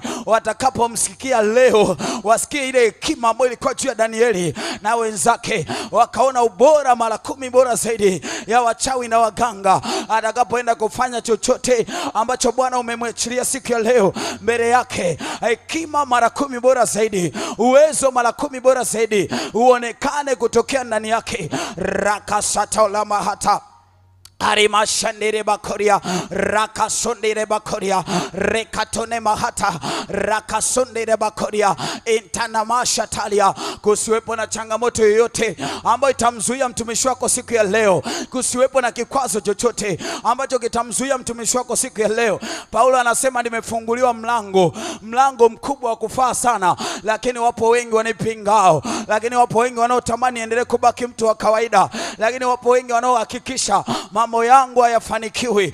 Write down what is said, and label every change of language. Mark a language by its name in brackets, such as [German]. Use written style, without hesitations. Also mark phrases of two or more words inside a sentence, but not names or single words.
[Swahili] Watakapomsikia leo, wasikie ile hekima ambayo ilikuwa juu ya Danieli na wenzake, wakaona ubora mara 10 bora zaidi ya wachawi na waganga. Atakapoenda kufanya chochote ambacho Bwana umemwachilia siku ya leo, mbele yake hekima mara 10 bora zaidi, uwezo mara 10 bora zaidi uonekane kutokea ndani yake. Rakasata la mahata Arimashandire bakoria rakasondire bakoria rekatone mahata rakasondire bakoria intana mashatalia. Kusiwepo na changamoto yoyote ambayo itamzuia mtumishi wako siku ya leo, kusiwepo na kikwazo chochote ambacho kitamzuia mtumishi wako siku ya leo. Paulo anasema, nimefunguliwa mlango mkubwa wa kufaa sana, lakini wapo wengi wanipingao, lakini wapo wengi wanaotamani endelee kubaki mtu wa kawaida, lakini wapo wengi wanaohakikisha mambo yangu hayafanikiwi.